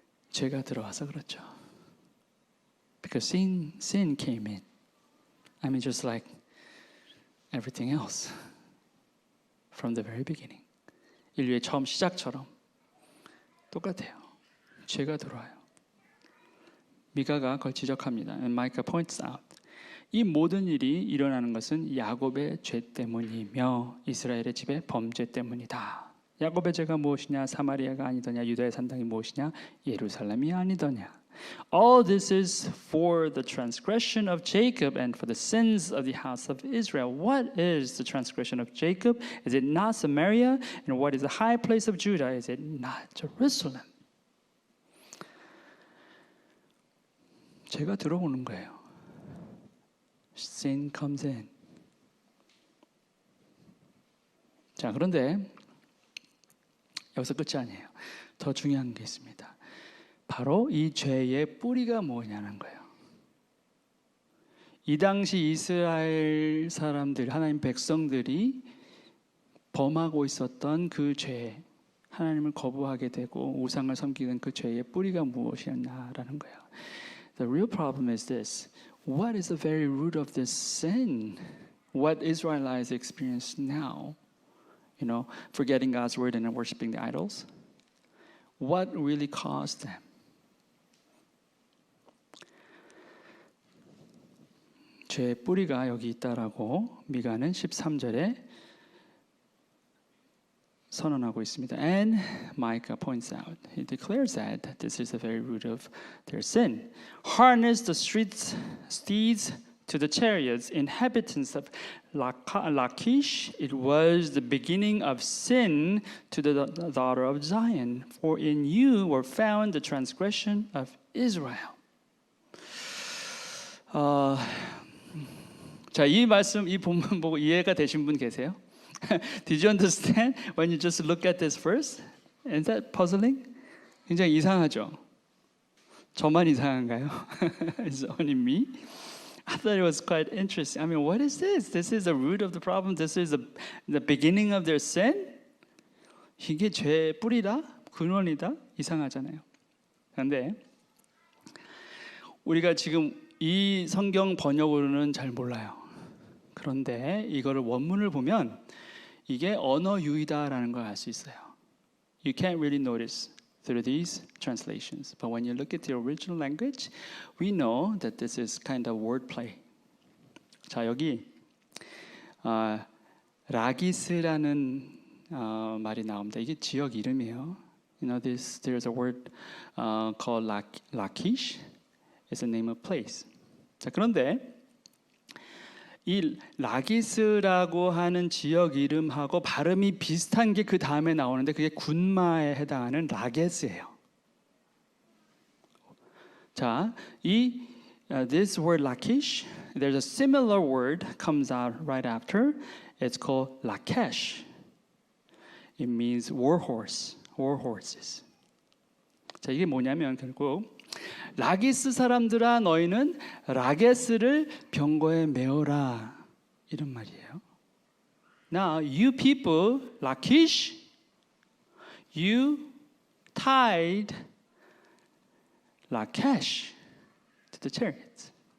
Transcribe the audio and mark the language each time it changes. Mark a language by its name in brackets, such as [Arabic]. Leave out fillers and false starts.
[Korean] 죄가 들어와서 그렇죠. [English] Because sin came in. I mean, just like everything else from the very beginning. [Korean] 인류의 처음 시작처럼 똑같아요. 죄가 들어와요. 미가가 그걸 지적합니다. [English] And Micah points out. [Korean] 이 모든 일이 일어나는 것은 야곱의 죄 때문이며 이스라엘의 집의 범죄 때문이다. 야곱의 죄가 무엇이냐? 사마리아가 아니더냐? 유다의 산당이 무엇이냐? 예루살렘이 아니더냐? [English] All this is for the transgression of Jacob and for the sins of the house of Israel. What is the transgression of Jacob? Is it not Samaria? And what is the high place of Judah? Is it not Jerusalem? [Korean] 죄가 들어오는 거예요. [English] Sin comes in. [Korean] 자, 그런데 여기서 끝이 아니에요. 더 중요한 게 있습니다. 바로 이 죄의 뿌리가 뭐냐는 거예요. 이 당시 이스라엘 사람들, 하나님 백성들이 범하고 있었던 그 죄, 하나님을 거부하게 되고 우상을 섬기는 그 죄의 뿌리가 무엇이었나라는 거예요. [English] The real problem is this. What is the very root of this sin? What Israelites experience now? You know, forgetting God's word and worshiping the idols? What really caused them? [Korean] 죄의 뿌리가 여기 있다라고 미가는 13절에 선언하고 있습니다. [English] And Micah points out, he declares that this is the very root of their sin. Harness the steeds to the chariots, inhabitants of Lachish. It was the beginning of sin to the daughter of Zion. For in you were found the transgression of Israel. [Korean] 자, 이 말씀, 이 본문 보고 이해가 되신 분 계세요? [English] Did you understand when you just look at this verse? Is that puzzling? [Korean] 굉장히 이상하죠? 저만 이상한가요? [English] It's only me? I thought it was quite interesting. I mean, what is this? This is the root of the problem. This is the beginning of their sin? [Korean] 이게 죄의 뿌리다? 근원이다? 이상하잖아요. 그런데 우리가 지금 이 성경 번역으로는 잘 몰라요. 그런데 이거를 원문을 보면 이게 언어 유희다라는 걸 알 수 있어요. [English] You can't really notice through these translations, but when you look at the original language, we know that this is kind of wordplay. [Korean] 자, 여기 라기스라는 말이 나옵니다. 이게 지역 이름이에요. [English] You know, there's a word called Lachish. It's the name of place. [Korean] 자, 그런데 이 라기스라고 하는 지역 이름하고 발음이 비슷한 게 그 다음에 나오는데 그게 군마에 해당하는 라게스예요. [English] 자, this word Lachish, there's a similar word comes out right after. It's called Lakesh. It means war horse, war horses. [Korean] 자, 이게 뭐냐면 결국 라기스 사람들아 너희는 라게스를 병거에 메어라 이런 말이에요. [English] Now you people, Lachish, you tied Lakesh to the chariots.